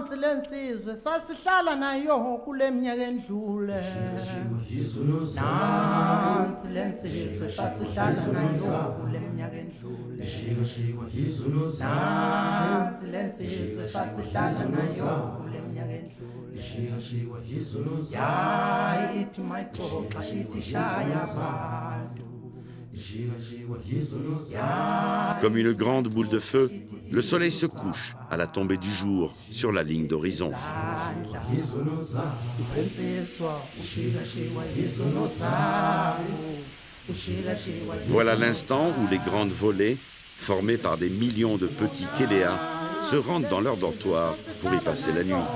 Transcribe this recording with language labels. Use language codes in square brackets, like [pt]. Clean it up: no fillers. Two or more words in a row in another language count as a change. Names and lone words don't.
[zu] wensizwe sasihlala nayo kule minyaka endlule nansi lensizwe sasihlala nayo kule minyaka endlule nansi lensizwe sasihlala nayo kule minyaka endlule yayithi mayixoxa ithi shaya bantu. [fr] Comme une grande boule de feu, le soleil se couche à la tombée du jour sur la ligne d'horizon. Voilà l'instant où les grandes volées, formées par des millions de petits kéléas, se rendent dans leur dortoir pour y passer la nuit.